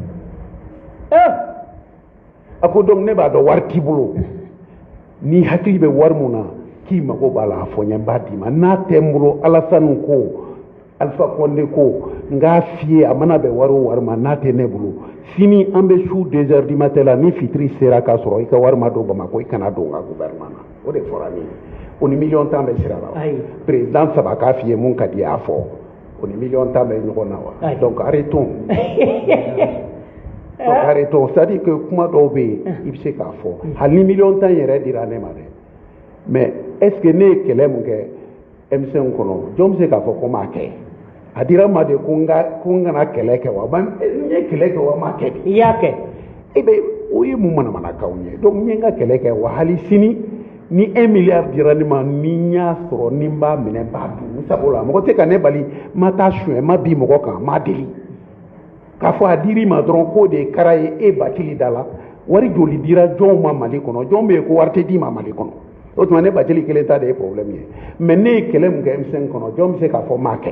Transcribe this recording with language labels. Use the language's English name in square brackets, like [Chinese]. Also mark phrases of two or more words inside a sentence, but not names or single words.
[Bambara] a ko donc ne b'a dɔn wari t'i bolo ni hakili bɛ wari mun na k'i mago b'a la a fɔ n ye n b'a d'i ma n'a tɛ n bolo Alassane ko Alpha Condé ko n k'a f'i ye a mana bɛn wari o wari ma n'a tɛ ne bolo sini an bɛ su [French] 2 heures du matin [Bambara] la ni fitiri sera k'a sɔrɔ i ka wari ma don Bamako i kana don n ka gouvernement na o de fɔra ne ye o ni million tan bɛ sira la wa président saba k'a f'i ye mun ka di i y'a fɔ o ni million tan bɛ ɲɔgɔn na wa [French] donc arrêtons donc arrêtons c'est-à-dire que [Bambara] kuma dɔw bɛ yen i bɛ se k'a fɔ hali ni million tan yɛrɛ dira ne ma dɛ [French] mais est-ce que [Bambara] ne ye kɛlɛ mun kɛ M5 kɔnɔ jɔn bɛ se k'a fɔ ko n m'a kɛ a dira ma de ko n kana kɛlɛ kɛ wa n ye kɛlɛ kɛ wa n m'a kɛ de i y'a kɛ e bɛ o ye mun manamanakanw ye donc n ye n ka kɛlɛ kɛ wa hali sini ni 1 milliard dira ne ma ni n y'a sɔrɔ ni n b'a minɛ n b'a dun n sago la mɔgɔ tɛ ka ne bali n ma taa suɲɛ n ma bin mɔgɔ kan n ma deli k'a fɔ a dir'i ma dɔrɔn k'o de ye kara ye e Bacili da la wari joli dira jɔnw ma Mali kɔnɔ jɔn bɛ yen ko wari tɛ d'i ma Mali kɔnɔ o tuma ne Bacili kelen ta de ye problème ye mais ne ye kɛlɛ mun kɛ M5 kɔnɔ jɔn bɛ se k'a fɔ n m'a kɛ